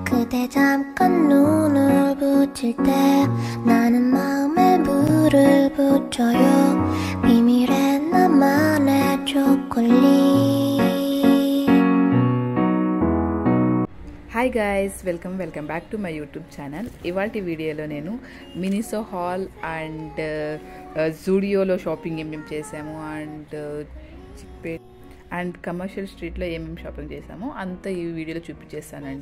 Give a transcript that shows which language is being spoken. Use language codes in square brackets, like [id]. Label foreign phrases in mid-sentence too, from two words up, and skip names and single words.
[ko] 때 잠깐 눈을 붙일 때 나는 마음에 불을 붙여요 비밀의 나만의 초콜릿. [en] Hi guys, welcome back to my YouTube channel. [te] ఇవాల్టి వీడియోలో నేను మినిసో హాల్ అండ్ జూడియోలో షాపింగ్ ఏమేమి చేసాము అండ్ కమర్షియల్ స్ట్రీట్లో ఏమేమి షాపింగ్ చేసామో అంత ఈ వీడియోలో చూపించేస్తానండి.